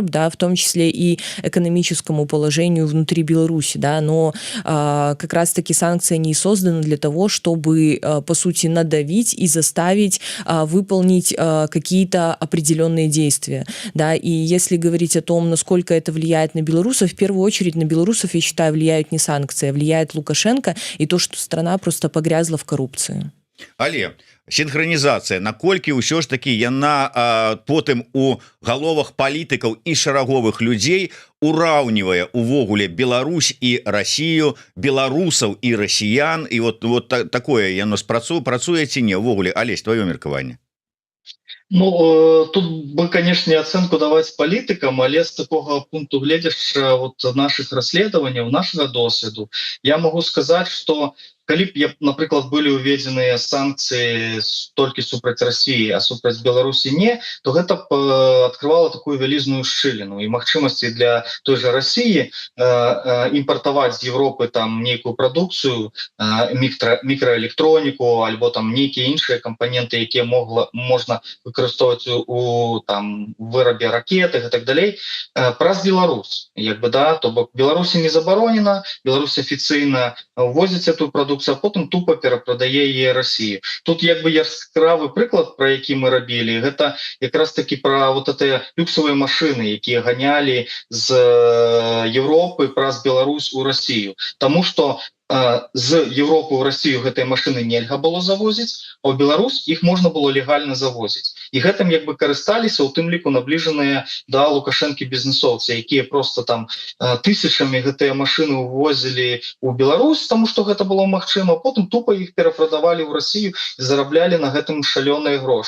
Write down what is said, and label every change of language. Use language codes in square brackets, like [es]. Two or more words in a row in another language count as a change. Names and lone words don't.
[ru] да, в том числе и экономическому положению внутри Беларуси, да, но как раз-таки санкции не созданы для того, чтобы, по сути, надавить и заставить выполнить какие-то определенные действия, да, и если говорить о том, насколько это влияет на белорусов, в первую очередь на белорусов, я считаю, влияют не санкции, а влияет Лукашенко и то, что страна просто погрязла в коррупции. [be] Але синхронізацыя, наколькі ўсё ж таки яна потым у галовах палітыкаў і шараговых людзей ураўнівае увогуле Беларусь і Россию, беларусаў і расіян, і [ru] вот такое [be] яно працуе ці не ўвогуле? Алесь, твоё меркаванне? Ну, [ru] тут бы, конечно, оценку давать политикам, [be] але с такого пункту глядзячы вот наших расследований, нашего досведу, [ru] я могу сказать, что [be] калі б, напрыклад, былі ўведзеныя санкцыі толькі супраць России, а супраць Беларусі не, то гэта б открывала такую вялізную шчыліну і магчымасці для той же России імпартаваць з Европы там нейкую прадукцыю, мікраэлектроніку альбо там нейкія іншыя кампаненты, якія можна выкарыстоўваць у там вырабе ракетах і так далей, праз Беларусь, як бы, да, то бок Беларусі не забаронена, Беларусь афіцыйна увозіць эту прадукцыю, а потым тупо перапрадае яе России. Тут як бы яскравы прыклад, про які мы рабілі, гэта якраз таки про [ru] вот это люксовые машины, [be] якія ганялі з Европы праз Беларусь у Россию. Тому что з Европы ў Россию гэтай машины нельга было завозіць, а ў Беларусь іх можна было легальна завозіць. І гэтым як бы карысталіся, у тым ліку набліжаныя да Лукашэнкі бізнесоўцы, якія просто там тысячамі гэтыя машины увозілі ў Беларусь, тому что гэта было магчыма, потым тупо іх перапрадавалі ў Россию і зараблялі на гэтым шалёныя грошы.